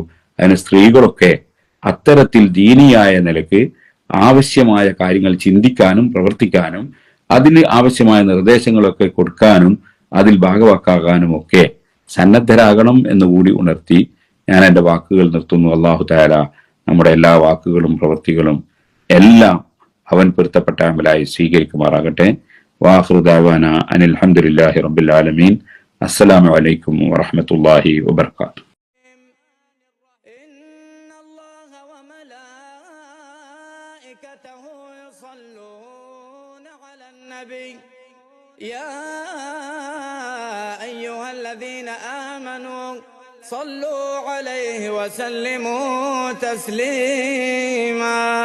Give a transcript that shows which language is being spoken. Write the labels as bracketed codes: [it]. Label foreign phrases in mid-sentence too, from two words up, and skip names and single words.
[ml] അതിന് സ്ത്രീകളൊക്കെ അത്തരത്തിൽ ദീനിയായ നിലക്ക് ആവശ്യമായ കാര്യങ്ങൾ ചിന്തിക്കാനും പ്രവർത്തിക്കാനും അതിന് ആവശ്യമായ നിർദ്ദേശങ്ങളൊക്കെ കൊടുക്കാനും അതിൽ ഭാഗവാക്കാകാനും ഒക്കെ സന്നദ്ധരാകണം എന്നുകൂടി ഉണർത്തി ഞാൻ എൻ്റെ വാക്കുകൾ നിർത്തുന്നു. അല്ലാഹു തആല നമ്മുടെ എല്ലാ വാക്കുകളും പ്രവൃത്തികളും എല്ലാം അവൻ പൊരുത്തപ്പെട്ട അമലായി സ്വീകരിക്കുമാറാകട്ടെ. [ar] وآخر دعوانا أن الحمد لله رب العالمين. السلام عليكم ورحمة الله وبركاته. يا أيها الذين آمنوا صلوا عليه وسلموا تسليما.